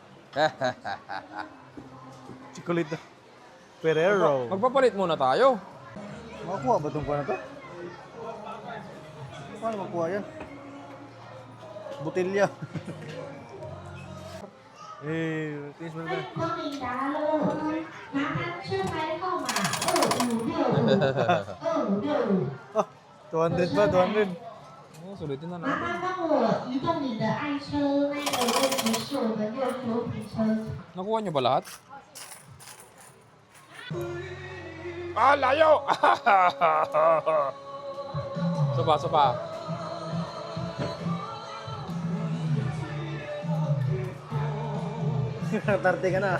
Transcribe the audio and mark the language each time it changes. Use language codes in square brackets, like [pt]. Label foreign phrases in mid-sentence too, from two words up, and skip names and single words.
[en] Chocolate. Ferrero. [tl] Magpapalit muna tayo. Makakuha ba itong kwan na to? Paano makuha yan? Butilya. Eh, tinis mo na. [zh] 光临达了，麻烦车牌号码256 256。 [tl] Ah, 200 pa, 200. Oh, sulitin na [zh] 麻 [tl] natin. [zh] 烦帮我移动你的爱车，那个位置是我们右手停车场。 [tl] Nakuha niyo ba lahat? Ah, layo! Sopa. Tarte ka na.